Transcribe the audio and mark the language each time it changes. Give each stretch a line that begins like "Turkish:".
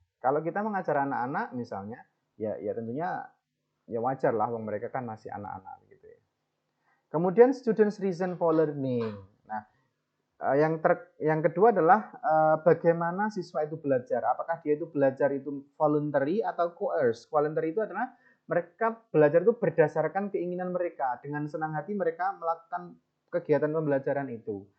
Indonesian: Kalau kita mengajar anak-anak misalnya, ya tentunya ya wajar lah, mereka kan masih anak-anak gitu ya. Kemudian
English: students reason for learning.
Indonesian: Nah, yang kedua adalah bagaimana siswa itu belajar. Apakah dia itu belajar itu voluntary atau coerced? Voluntary itu adalah mereka belajar itu berdasarkan keinginan mereka. Dengan senang hati mereka melakukan kegiatan pembelajaran itu.